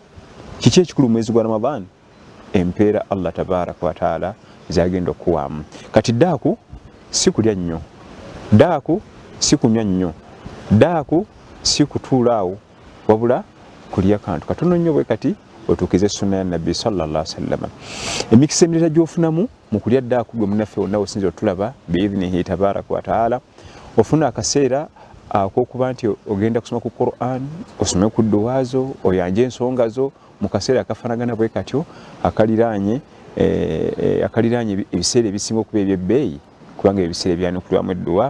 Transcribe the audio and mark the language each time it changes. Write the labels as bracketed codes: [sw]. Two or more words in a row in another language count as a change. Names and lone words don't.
[lg] Kiki ekikulu mu mwezi gwa Ramadhan? Empeera [ar] الله تبارك وتعالى [lg] zagenda okuwaamu. Kati ddaaku si kulya nnyo, ddaaku si kunywa nnyo, ddaaku si kutuulaawo, wabula kulya kantu katono nnyo bwe kati otuukize sunna ya Nabbi [ar] صلى الله عليه وسلم. [lg] Emikisa emirala gy'ofunamu mu kulya ddaaku gwe munnaffe wonna osinza otulaba [ar] بإذنه تبارك وتعالى, [lg] ofuna akaseera ak'okuba nti ogenda kusoma ku Qur'an, osome ku ddowaazo, oyanje ensonga zo mu kaseera akafaanagana bwe katyo akaliraanye ebiseera ebisinga okuba eby'ebbeeyi, kubanga ebiseera ebyanukulwamu edduwa.